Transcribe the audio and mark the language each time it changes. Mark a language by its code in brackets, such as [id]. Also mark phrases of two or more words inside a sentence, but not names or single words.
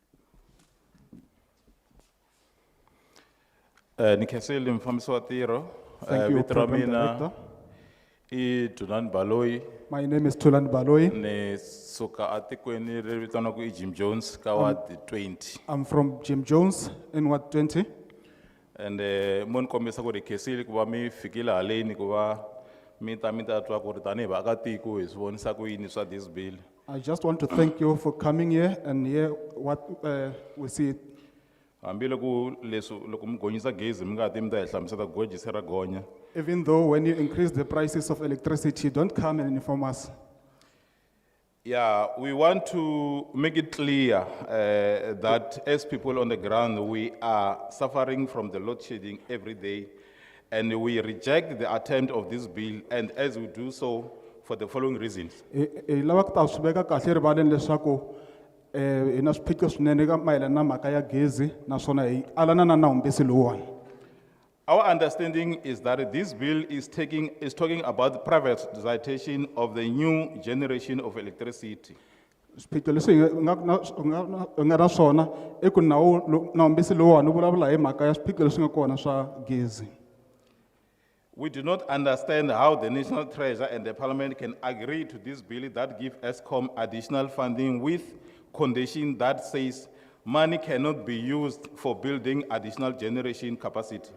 [ts] Ni khensile mfambisi wa ntirho [en] Thank you, [ts] Vito ra [en] Program [ts] mina [en] Director. [ts] I Dunan Baloi, [en] My name is Tulan Baloi. [ts] ne suka atikweni leri vitanaku I Jim Jones, ka Ward 20. [en] I'm from Jim Jones in Ward 20. [ts] And mon kombisa ku ri khesile ku va mi fikile haleni ku va mi ta twa ku ri tanihi vaakatiko hi swi vonisa ku yini swa [en] this bill. I just want to thank you for coming here and hear what we see. [ts] Hambiloko leswi loko mi gonyisa gezi mi nga ti mi ta hi hlamusela ku goji se ra gonya. [en] Even though when you increase the prices of electricity, don't come and inform us. Yeah, we want to make it clear that as people on the ground, we are suffering from the load shedding every day, and we reject the attempt of this bill, and as we do so, for the following reasons. [ts] Lava ku ta swi veka kahle rivaleni leswaku hi na swiphiqo swinene ka mayelana na mhaka ya gezi naswona hi alana na nawumbisi lowuwani. [en] Our understanding is that this bill is talking about privatization of the new generation of electricity. [ts] Swiphiqo leswi hi nga na swona I ku nawumbisi lowuwani wu vulavula hi mhaka ya swiphiqo leswi nga kona swa gezi. [en] We do not understand how the National Treasurer and the Parliament can agree to this bill that give ESCOM additional funding with condition that says money cannot be used for building additional generation capacity.